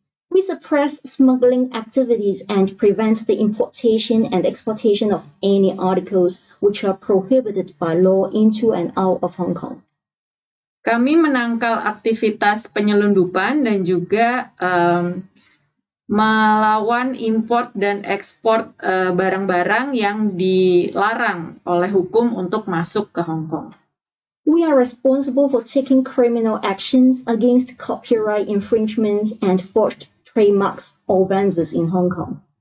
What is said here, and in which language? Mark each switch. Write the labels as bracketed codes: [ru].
[en] We suppress smuggling activities and prevent the importation and exportation of any articles which are prohibited by law into and out of Hong Kong. [id] Kami menangkal aktivitas penyelundupan dan juga melawan import dan ekspor barang-barang yang dilarang oleh hukum untuk masuk ke Hong Kong. [en] We are responsible for taking criminal actions against copyright infringements and forged trademarks offenses in Hong Kong.